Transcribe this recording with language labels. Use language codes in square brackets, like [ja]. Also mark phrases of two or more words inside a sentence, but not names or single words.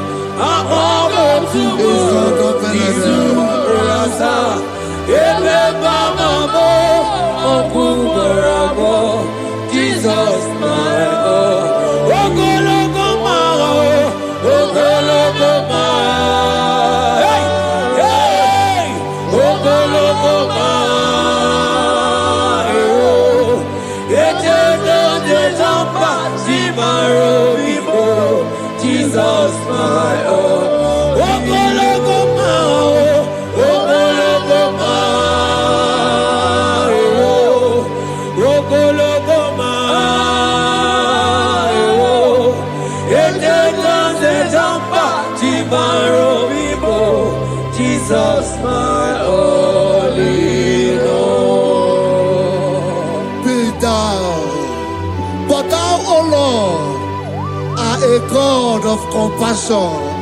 [ig] Jesus, [en] my oh, [ig] Ogologo ma, Ogologo ma, hey, hey, Ogologo ma, oh, Jesus, [en] my oh, [ig] Ogologo ma, Ogologo ma, oh, Ogologo ma, [en] oh, Jesus, my only Lord. Be thou, but thou, O Lord, are a God of compassion.